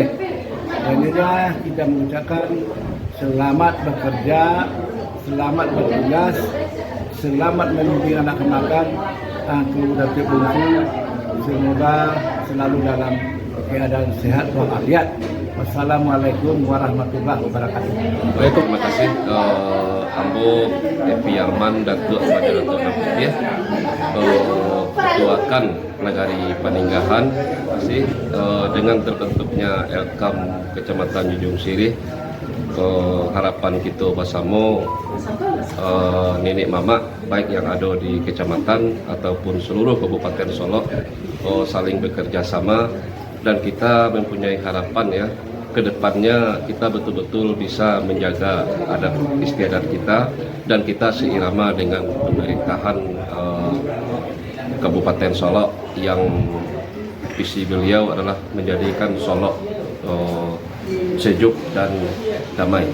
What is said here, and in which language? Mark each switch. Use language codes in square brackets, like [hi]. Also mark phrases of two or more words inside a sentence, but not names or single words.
[id] Dan inilah kita mengucapkan selamat bekerja, selamat bertugas, selamat memimpin anak kemenakan Angku Datuk Bungsu. Semoga selalu dalam keadaan sehat walafiat. [ar] والسلام عليكم ورحمة الله وبركاته. [id] Baik, terima kasih Ambo Epi Arman Datuk Raja Datuk Namputih ketuakan Nagari Paninggahan masih dengan terbentuknya Elkam Kecamatan Junjung Siri. Harapan kita bersama nenek mama baik yang ada di kecamatan ataupun seluruh Kabupaten Solo saling bekerja sama, dan kita mempunyai harapan ya ke depannya kita betul-betul bisa menjaga adat istiadat kita dan kita seirama dengan pemerintahan Kabupaten Solo yang visi beliau adalah menjadikan Solo sejuk dan damai.